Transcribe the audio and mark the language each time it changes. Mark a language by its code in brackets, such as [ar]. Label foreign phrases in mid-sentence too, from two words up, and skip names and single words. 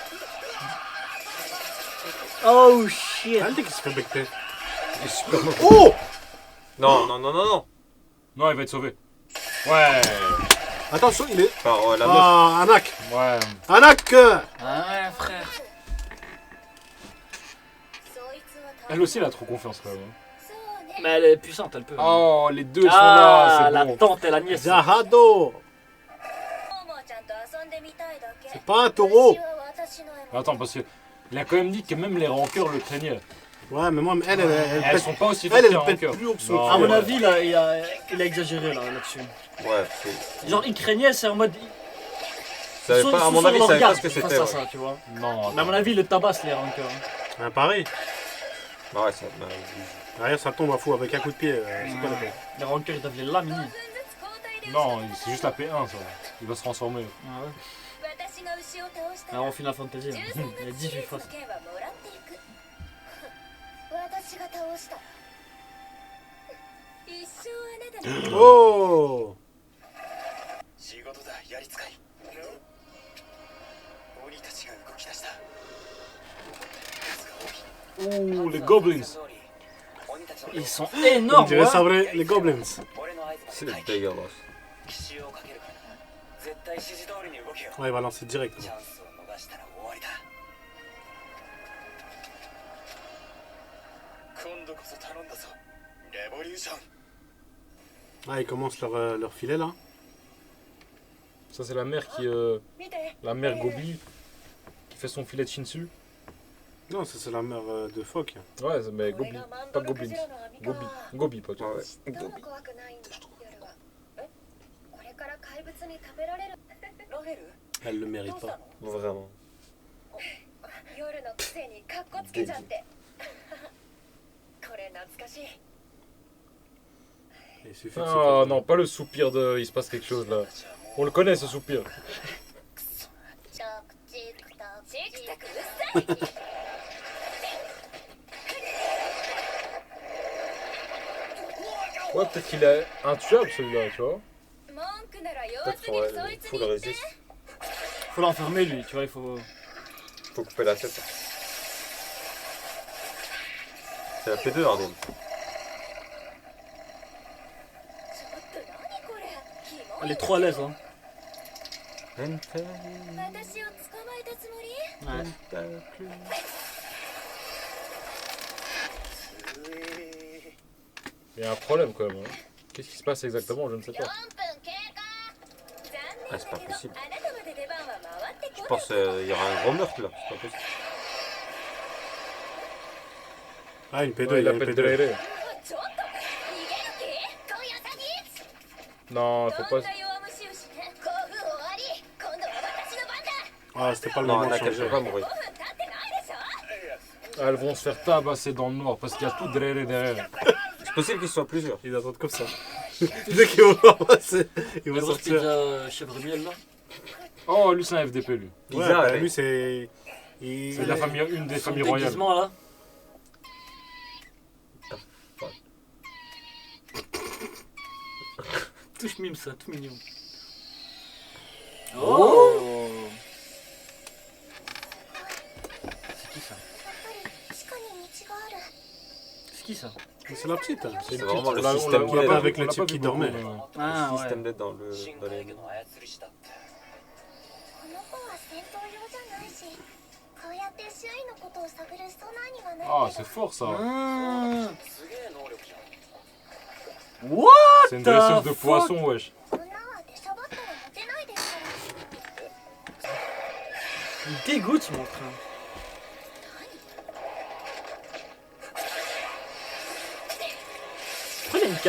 [en] Oh shit. [fr] Ah, qui se fait becter. Il est super mauvais. Oh. Non, non, non, non, non. Non, il va être sauvé. Ouais. Attention, il est. Par la meuf. Ah, Anak. Ouais. Anak. Ah ouais, frère. [ja] そいつは多分 [fr] Elle aussi, elle a trop confiance quand même. [ja] そうね [fr] Mais elle est puissante, elle peut. Oh, les deux sont Ah, là, la c'est bon. tante et la nièce. Zahado. [ja] モモちゃんと遊んでみたいだけ [fr] C'est pas un taureau. [ja] 私は私の獲物 [fr] Attends, parce que Il a quand même dit que même les rankeurs le craignaient. Ouais, mais moi, elle Elles pète, sont pas aussi elle, fortes elle qu'un pète rankeur. plus haut que son Non, À mon frère. avis, il a exagéré là-dessus. Ouais, c'est. Genre, il craignait, c'est en mode. Il savait pas, à mon avis, il savait pas ce que c'était. Face à Ouais. ça, tu vois. Non, Mais à mon avis, il le tabasse les rankeurs. Un pareil. Ouais, ça. Derrière, ça tombe à fou avec un coup de pied. C'est quoi la peine? Les rankeurs, ils doivent les laminer. non, c'est juste la P1 ça. Il va se transformer. Ah ouais. [ja] 私が牛を倒したら [fr] Alors, en Final Fantasy, 13 il y a 18 faces. [ja] の剣はもらっていく私が倒した一生あなたの [fr] Oh! [ja] 仕事だやりつかい鬼たちが動き出した [fr] Ouh, les goblins. Ils sont On énormes, dirait ça ouais. vrai, les goblins. C'est dégueulasse. [ja] 奇襲をかけるからな絶対指示通りに動けよ [fr] Ouais, il va lancer direct. [ja] チャンスを逃したら終わりだ今度こそ頼んだぞレボリューション [fr] Ah, ils commencent leur filet là. Ça c'est la mère qui, [ja] 見て [fr] la mère Gobi qui fait son filet de Shinsu. Non, ça c'est la mère de phoque. Ouais, mais Gobi, pas Goblins. Gobi, Gobi pas toi. Ouais. [ja] どうも怖くないんだ夜はこれから怪物に食べられるラフェル [fr] Elle le mérite pas. Vraiment. [ja] 夜のくせにカッコつけちゃってこれ懐かしい [fr] Il suffit de Ah non, pas le soupir de il se passe quelque chose là. On le connaît ce soupir. [ja] チクチクタチクタクうっさい [fr] Ouais, peut-être qu'il est intuable celui-là, tu vois. [ja] 文句なら用 [fr] Peut-être [ja] すぎる [fr] qu'il [ja] そいつ [fr] faut [ja] に [fr] le [ja] 言って [fr] résister. Faut l'enfermer, lui, tu vois, il faut. Faut couper la tête. C'est la P2 Arden. [ja] ちょっと何これキモい [fr] Elle est trop à l'aise, hein. [ja] 私を捕まえたつもり [fr] Ouais. Il y a un problème quand même. Hein. Qu'est-ce qui se passe exactement, je ne sais [ja] 4 [fr] pas. [ja] 分経過残 [fr] Ah, [ja] 念 [fr] c'est [ja] だ [fr] pas [ja] けど [fr] possible. [ja] あなたまで出番は回ってこ [fr] Je [ja] ない [fr] pense qu'il y aura un gros meurtre là. C'est pas possible. Ah, une P2, Ouais, il il y a une appelle P2. Drere. [ja] ちょっと逃げる気今夜先 [fr] Non, faut [ja] どん [fr] pas. [ja] な弱虫牛興奮終わり今度は私の番だ [fr] Ah, c'était pas le Non, moment de Anakel changer. peut pas mourir. [ja] 5分経ってないでしょ [fr] Elles vont se faire tabasser dans le noir parce qu'il y a tout Drere derrière. C'est possible qu'il soit plusieurs. Ils attendent comme ça. Dès qu'ils vont voir passer, ils Le vont gros sortir. pizza chèvre miel là. Oh, lui c'est un FDP lui. Ouais, Lisa, bah, elle lui est- c'est. C'est de la famille, une des Son familles royales. déguisement là. Touche mime ça, tout mignon. Oh, C'est qui ça [ja] 地下に道がある [fr] C'est qui ça C'est la petite. Hein. C'est vraiment le On l'a- système on l'a d'aide. pas avec vu- le on l'a type pas qui vu dormait. beaucoup, mais- Ah Le système ouais. d'aide dans [ja] 深 [fr] les. [ja] 海魚の操り師だってこの子は戦闘用じゃないしこうやって周囲のことを探るソナーにはない [fr] Ah, [ja] け [fr] c'est [ja] ど [fr] fort ça. Ah. [ja] すげえ能力じゃん [en] What [fr] C'est une [en] the [fr] dresseuse de [en] fuck [fr] poisson, wesh. [ja] 女は出しゃばったらモテないですから [fr] Il dégoûte mon train. Pourquoi il a une cape